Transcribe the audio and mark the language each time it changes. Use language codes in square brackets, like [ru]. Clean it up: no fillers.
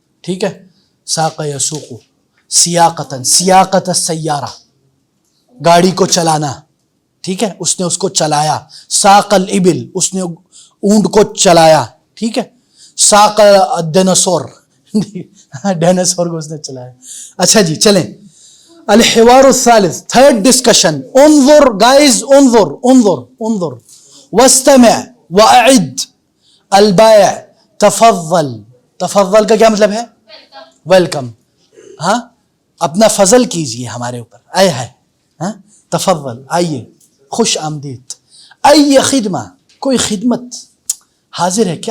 [ur] ٹھیک ہے، [ar] ساق یسوق سیاقتن، سیاقت السیارہ [ur] گاڑی کو چلانا. ٹھیک ہے، اس نے اس کو چلایا. [ar] ساق الابل [ur] اس نے اونٹ کو چلایا. ٹھیک ہے، [ar] ساق الدیناسور [ur] ڈیناسور کو اس نے چلایا. اچھا جی چلیں. [ar] الحوار الثالث [en] Third discussion. [ar] انظر گائز، انظر واستمع واعد. البائع تفضل. [ur] تفضل کا کیا مطلب ہے؟ ویلکم. ہاں اپنا فضل کیجئے ہمارے اوپر. آئے ہے تفضل، آئیے، خوش آمدید. [ar] ای خدمہ، [ur] کوئی خدمت حاضر ہے.